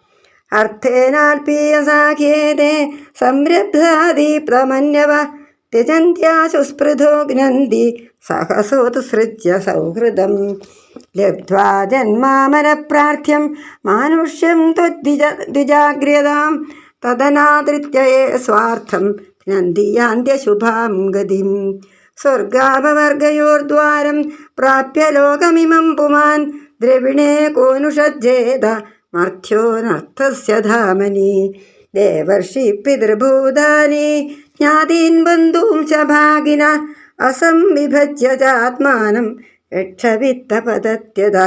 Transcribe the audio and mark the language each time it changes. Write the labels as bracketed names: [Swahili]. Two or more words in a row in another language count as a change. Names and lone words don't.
[Sanskrit] अर्थेनाल्पीयसाख्येते संरब्धादीप्तमन्यव. त्यजन्त्याशु स्पृधो घ्नन्ति सहसोत्सृज्य सौहृदम्. लब्ध्वा जन्मामरप्रार्थ्यं मानुष्यं त्वद्विजाग्र्यतां. തദനാദൃത്യയെ സ്വാർത്ഥം നന്ദിയാന്ത്യശുഭാം ഗതിം. സ്വർഗാപവർഗയോർദ്വാരം പ്രാപ്യ ലോകമിമം പുമാൻ ദ്രവിണേ കോനുഷജ്ജേത മർഥ്യോ നർത്ഥസ്യ ധാമനി. ദേവർഷി പിതൃഭൂതാനി ജ്ഞാതീൻ ബന്ധൂം ച ഭാഗിന അസംവിഭജ്യ ചാത്മാനം രക്ഷവിത്തപതത്യത.